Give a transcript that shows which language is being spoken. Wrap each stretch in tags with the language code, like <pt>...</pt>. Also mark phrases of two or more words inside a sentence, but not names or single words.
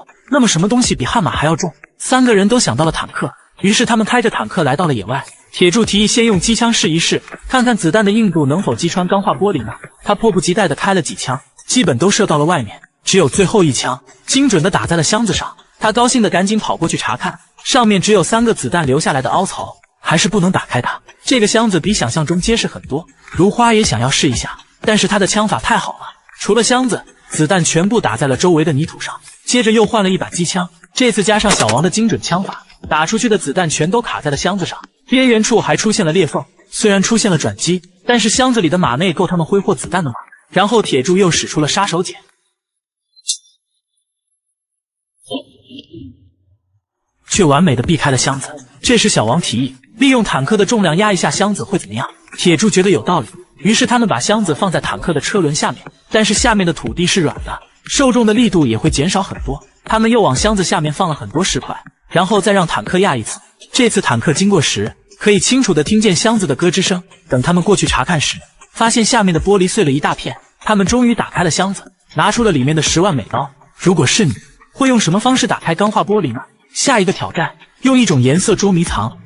<zh>那麼什麼東西比悍馬還要重？3個人都想到了坦克，於是他們開着坦克來到了野外。鐵柱提議先用機槍試一試，看看子彈的硬度能否擊穿鋼化玻璃呢？他迫不及待地開了幾槍，基本都射到了外面，只有最後一槍精準地打在了箱子上。他高興地趕緊跑過去查看，上面只有3個子彈留下來的凹槽，還是不能打開它。這個箱子比想象中結實很多。如花也想要試一下，但是他的槍法太好了，除了箱子，子彈全部打在了周圍的泥土上。接着又換了一把机槍，這次加上小王的精準槍法，打出去的子彈全都卡在了箱子上，邊緣處還出現了裂縫。雖然出現了轉機，但是箱子裡的馬內夠他們揮霍子彈的嗎？然後鐵柱又使出了杀手鐧，卻完美的避開了箱子。這時小王提議，利用坦克的重量壓一下箱子會怎麼樣？鐵柱覺得有道理，於是他們把箱子放在坦克的車輪下面，但是下面的土地是軟的，受重的力度也会減少很多。他們又往箱子下面放了很多石塊，然後再讓坦克壓一次。這次坦克經過時，可以清楚地聽見箱子的咯吱聲。等他們過去查看時，發現下面的玻璃碎了一大片。他們終於打開了箱子，拿出了裡面的10萬美刀。如果是你，會用什麼方式打開鋼化玻璃呢？下一個挑戰，用一種顏色捉迷藏。</zh>